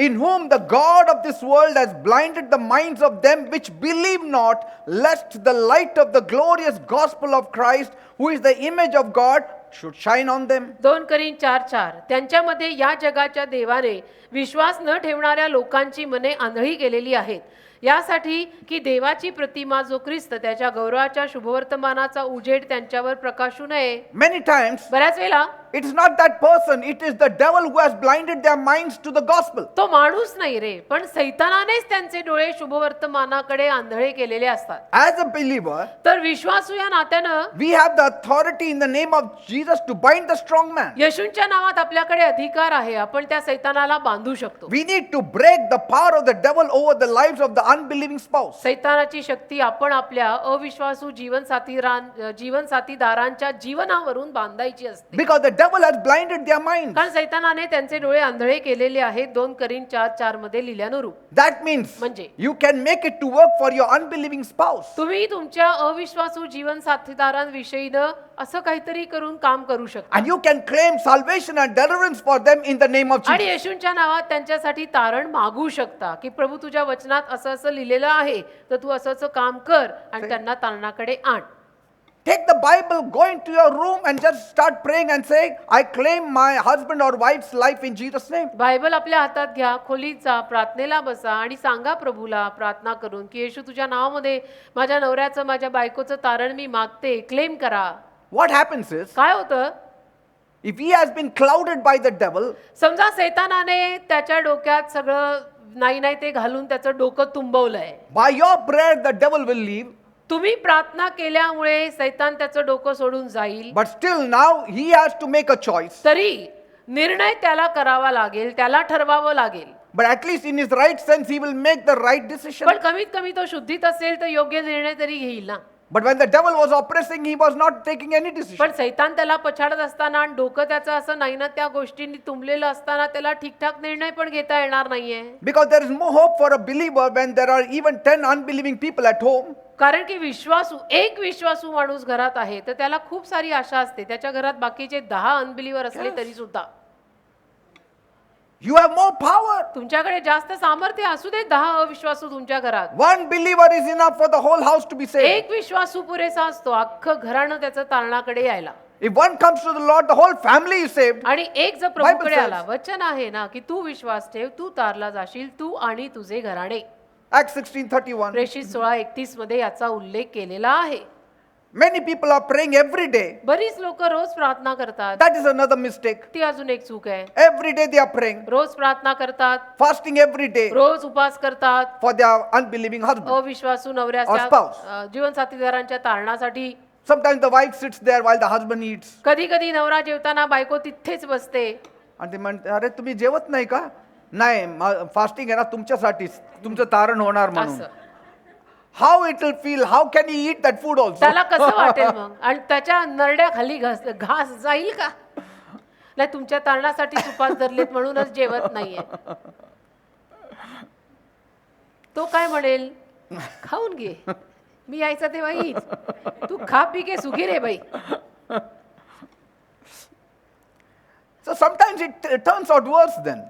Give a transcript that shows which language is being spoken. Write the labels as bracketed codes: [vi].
[en] in whom the God of this world has blinded the minds of them which believe not, lest the light of the glorious gospel of Christ, who is the image of God, should shine on them. [mr] 2 Corinth 4:4, त्यांच्यामध्ये या जगाच्या देवाने विश्वास न ठेवणाऱ्या लोकांची मने आंधळी केलेली आहेत, यासाठी की देवाची प्रतिमा जो ख्रिस्त त्याच्या गौरवाच्या शुभवर्तमानाचा उजेड त्यांच्यावर प्रकाशू नये. [en] Many times, [mr] बऱ्याच वेळा [en] it is not that person, it is the devil who has blinded their minds to the gospel. [mr] तो माणूस नाही रे, पण सैतानानेच त्यांचे डोळे शुभवर्तमानाकडे आंधळे केलेले असतात. [en] As a believer, [mr] तर विश्वासू या नात्यानं [en] we have the authority in the name of Jesus to bind the strong man. [mr] येशूंच्या नावात आपल्याकडे अधिकार आहे, आपण त्या सैतानाला बांधू शकतो. [en] We need to break the power of the devil over the lives of the unbelieving spouse. [mr] सैतानाची शक्ती आपण आपल्या अविश्वासू जीवन साथीदारांच्या जीवनावरून बांधायची असते. [en] Because the devil has blinded their minds. [mr] कारण सैतानाने त्यांचे डोळे आंधळे केलेले आहेत, 2 Corinth 4:4 मध्ये लिहिल्यानुरूप. [en] That means [mr] म्हणजे [en] you can make it to work for your unbelieving spouse. [mr] तुम्ही तुमच्या अविश्वासू जीवन साथीदारांविषयीनं असं काहीतरी करून काम करू शकता. [en] And you can claim salvation and deliverance for them in the name of [mr] आणि [en] Jesus. [mr] येशूंच्या नावात त्यांच्यासाठी तारण मागू शकता की प्रभू तुझ्या वचनात असं असं लिहिलेलं आहे, तर तू असं असं काम कर आणि त्यांना तारणाकडे आण. [en] Take the Bible, go into your room and just start praying and say, I claim my husband or wife's life in Jesus' name. [mr] Bible आपल्या हातात घ्या, खोलीत जा, प्रार्थनेला बसा आणि सांगा प्रभूला प्रार्थना करून की येशू तुझ्या नावामध्ये माझ्या नवऱ्याचं माझ्या बायकोचं तारण मी मागते, क्लेम करा. [en] What happens is, [mr] काय होतं, [en] if he has been clouded by the devil, [mr] समजा सैतानाने त्याच्या डोक्यात सगळं नाही नाही ते घालून त्याचं डोकं तुंबवलंय, [en] by your prayer the devil will leave, [mr] तुम्ही प्रार्थना केल्यामुळे सैतान त्याचं डोकं सोडून जाईल, [en] but still now he has to make a choice. [mr] तरी निर्णय त्याला करावा लागेल, त्याला ठरवावं लागेल. [en] But at least in his right sense he will make the right decision. [mr] पण कमीत कमी तो शुद्धीत असेल तर योग्य निर्णय तरी घेईल ना. [en] But when the devil was oppressing, he was not taking any decision. [mr] पण सैतान त्याला पछाडत असताना आणि डोकं त्याचं असं नाही ना त्या गोष्टींनी तुंबलेलं असताना त्याला ठीकठाक निर्णय पण घेता येणार नाहीये. [en] Because there is more hope for a believer when there are even 10 unbelieving people at home. [mr] कारण की एक विश्वासू माणूस घरात आहे तर त्याला खूप सारी आशा असते, त्याच्या घरात बाकीचे 10 अनबिलीवर असले तरी सुद्धा. [en] You have more power. [mr] तुमच्याकडे जास्त सामर्थ्य असू दे, 10 अविश्वासू तुमच्या घरात. [en] One believer is enough for the whole house to be saved. [mr] एक विश्वासू पुरेसा असतो अख्खं घरानं त्याचं तारणाकडे यायला. [en] If one comes to the Lord, the whole family is saved. [mr] आणि एक जर प्रभूकडे [en] says- [mr] आला, वचन आहे ना की तू विश्वास ठेव, तू तारला जाशील, तू आणि तुझे घराणे. [en] Acts 16:31. [mr] प्रेषित 16:31 मध्ये याचा उल्लेख केलेला आहे. [en] Many people are praying every day. [mr] बरीच लोक रोज प्रार्थना करतात. [en] That is another mistake. [mr] ती अजून एक चूक आहे. [en] Every day they are praying, [mr] रोज प्रार्थना करतात, [en] fasting every day [mr] रोज उपास करतात, [en] for their unbelieving husband. [mr] अविश्वासू [en] Or [mr] नवऱ्याच्या [en] spouse. [mr] जीवनसाथीदारांच्या तारणासाठी. [en] Sometimes the wife sits there while the husband eats. [mr] कधी कधी नवरा जेवताना बायको तिथेच बसते. आणि ते म्हणते, अरे तुम्ही जेवत नाही का? नाही, फास्टिंग आहे ना तुमच्यासाठीच, तुमचं तारण होणार म्हणून. असं [en] How it will feel? How can he eat that food also? [mr] त्याला कसं वाटेल मग? आणि त्याच्या नरड्याखाली घास जाईल का? नाही, तुमच्या तारणासाठी उपास धरलेत म्हणूनच जेवत नाहीये. तो काय म्हणेल? खाऊन घे, मी यायचा तेव्हा येईल, तू खा पी के सुखी रे बाई. [en] So sometimes it turns out worse then.